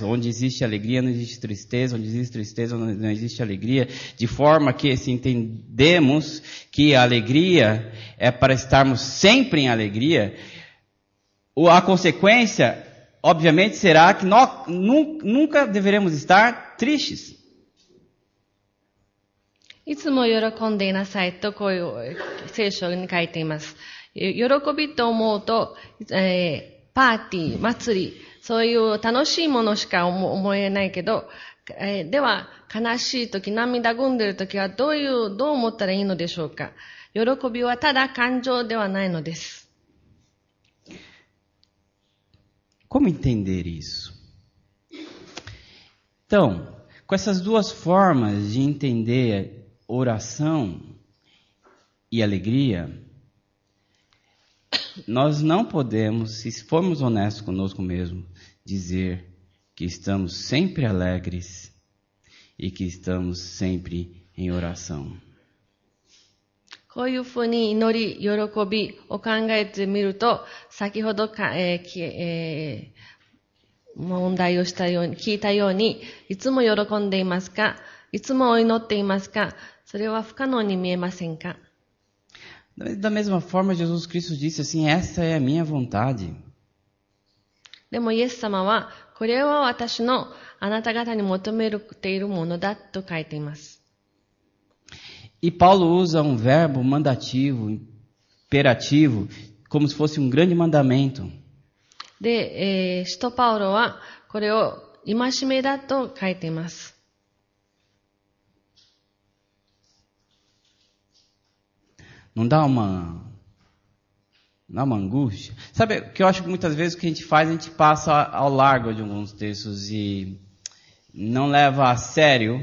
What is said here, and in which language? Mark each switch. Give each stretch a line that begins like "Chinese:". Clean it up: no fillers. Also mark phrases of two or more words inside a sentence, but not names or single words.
Portuguese: Onde existe alegria, não existe tristeza. Onde existe tristeza, não existe alegria. De forma que, se entendemos que a alegria é para estarmos sempre em alegria, a consequência obviamente será que nós nunca deveremos estar tristes.
Japanese: いつも喜んでいなさいとこういう聖書に書いています。喜びと思うと、パーティー、祭り、そういう楽しいものしか思えないけど、では悲しいとき、涙ぐんでいるときはどう思ったらいいのでしょうか。喜びはただ感情ではないのです。
Portuguese: Como entender isso? Então, com essas duas formas de entender oração e alegria, nós não podemos, se formos honestos conosco mesmo, dizer que estamos sempre alegres e que estamos sempre em oração.
Japanese: こういうふうに祈り、喜びを考えてみると、先ほど問題をしたように、聞いたように、いつも喜んでいますか？いつも祈っていますか？それは不可能に見えませんか？
Portuguese: Da mesma forma, Jesus Cristo disse assim, essa é a minha vontade.
Japanese: でもイエス様は、これは私のあなた方に求めているものだと書いています。
Portuguese: E Paulo usa um verbo mandativo, imperativo, como se fosse um grande mandamento.
Japanese: で、使徒パウロはこれを戒めだと書いています。
Portuguese: Não dá uma angústia? Sabe o que eu acho que muitas vezes o que a gente faz, a gente passa ao largo de alguns textos e não leva a sério.